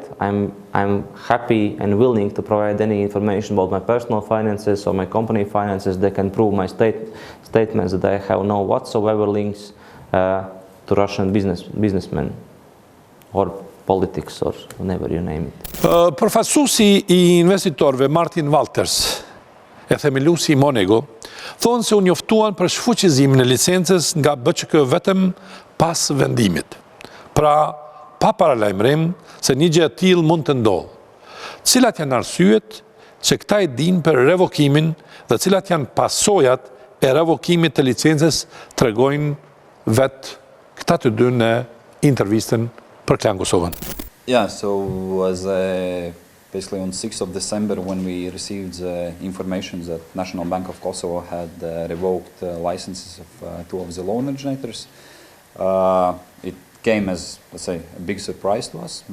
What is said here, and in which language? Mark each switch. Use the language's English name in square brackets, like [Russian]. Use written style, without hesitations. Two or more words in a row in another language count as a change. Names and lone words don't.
[English] I'm happy and willing to provide any information about my personal finances or my company finances. They can prove my statements that I have no whatsoever links to Russian businessmen or politics or whatever you name it. [Albanian] Përfaqësuesi I investitorëve Martin Walters, e themeluesi I Monego, thonë se u njoftuan për shfuqizimin e licencës nga BÇK vetëm pas vendimit. Pra, pa paralajmërim se një gjë e tillë mund të ndodhë. Cilat janë arsyet që këta e dinë për revokimin dhe cilat janë pasojat e revokimit të licencës, tregojnë vetë këta të dy në intervistën për Klan Kosovën. [English] Yeah, so as basically on 6th of December when we received information that National Bank of Kosovo had revoked licenses of two of the loan originators, it came as, let's say, a big surprise to us.